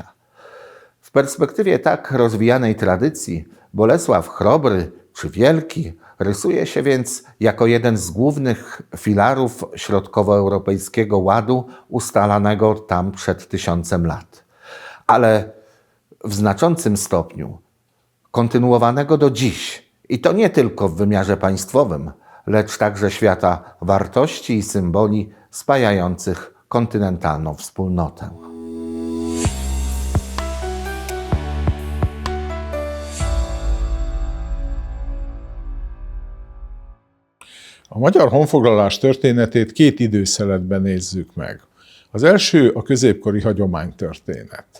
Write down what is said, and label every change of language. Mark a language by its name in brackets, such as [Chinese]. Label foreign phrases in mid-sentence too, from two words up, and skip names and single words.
[Polish] W perspektywie tak rozwijanej tradycji Bolesław Chrobry czy Wielki rysuje się więc jako jeden z głównych filarów środkowoeuropejskiego ładu ustalanego tam przed 1000 lat. Ale w znaczącym stopniu kontynuowanego do dziś, i to nie tylko w wymiarze państwowym, lecz także świata wartości i symboli spajających kontynentalną wspólnotę. [Hungarian] A magyar honfoglalás történetét két időszeletben nézzük meg. Az első a középkori hagyománytörténet.